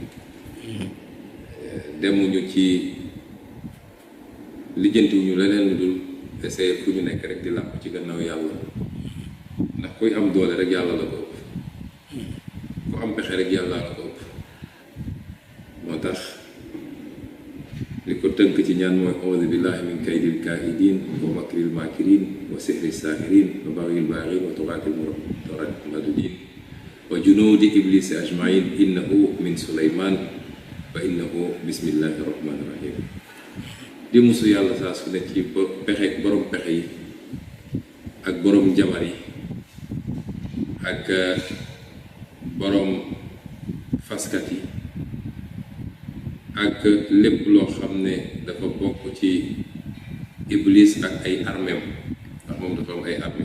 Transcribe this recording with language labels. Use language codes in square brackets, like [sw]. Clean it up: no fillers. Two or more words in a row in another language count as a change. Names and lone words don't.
[wo] demuñu ci lijjantiwuñu leneen lu dul essayer fu ñu nekk rek di làpp ci gannaaw yàlla ndax kuy am doole rek yàlla la ko ëpp ku am pexe rek yàlla la ko ëpp. moo tax li ko tënk ci ñaan mooy [ar] أعوذ بالله من كيد الكائدين ومكر الماكرين وسحر الساحرين وبغي الباغين وطغاة الماردين وجنود إبليس أجمعين إنه من سليمان وإنه بسم الله الرحمن الرحيم. [wo] di musu yàlla saa su nekk ci pexe borom pexe yi ak borom jabar yi ak borom faskat yi ak lépp loo xam ne dafa bokk ci iblis ak ay armeem ndax moom dafa am ay armée.